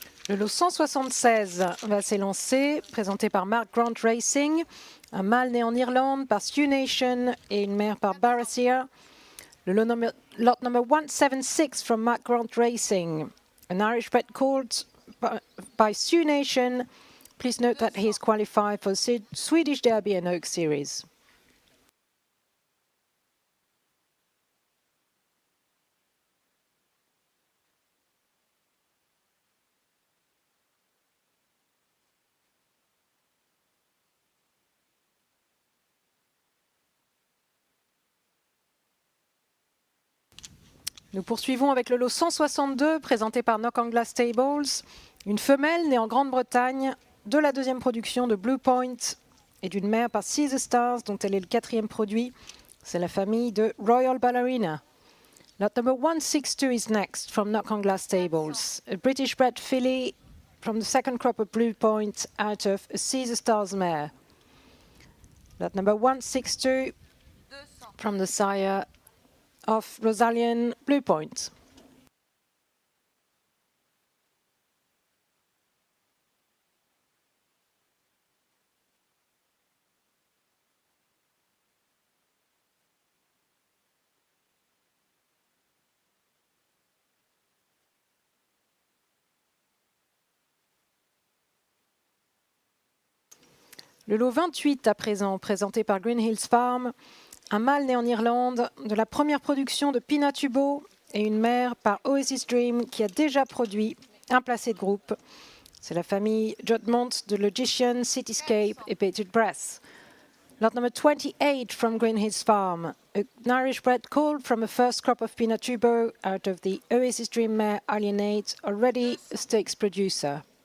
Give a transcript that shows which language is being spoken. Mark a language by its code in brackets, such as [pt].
[fr] Le lot 176 va s'élancer, présenté par Mark Grant Racing, un mâle né en Irlande par Sioux Nation et une mère par Barassia. [en] Le lot number 176 from Mark Grant Racing, an Irish bred colt by Sioux Nation. Please note that he is qualified for the Swedish Derby and Oak Series. [fr] Nous poursuivons avec le lot 162 présenté par Knock on Glass Stables, une femelle née en Grande-Bretagne de la deuxième production de Blue Point et d'une mère par Caesar Stars dont elle est le quatrième produit. C'est la famille de Royal Ballerina. [en] Lot number 162 is next from Knock on Glass Stables, a British bred filly from the second crop of Blue Point out of a Caesar Stars mare. Lot number 162 from the sire of Rosalian Blue Point. [fr] Le lot 28 à présent, présenté par Green Hills Farm, un mâle né en Irlande de la première production de Pinatubo et une mère par Oasis Dream qui a déjà produit un placé de groupe. C'est la famille Judgment de Logician, Cityscape et Bated Breath. [en] Lot number 28 from Green Hills Farm, an Irish bred colt from a first crop of Pinatubo out of the Oasis Dream mare Alienate, already a stakes producer.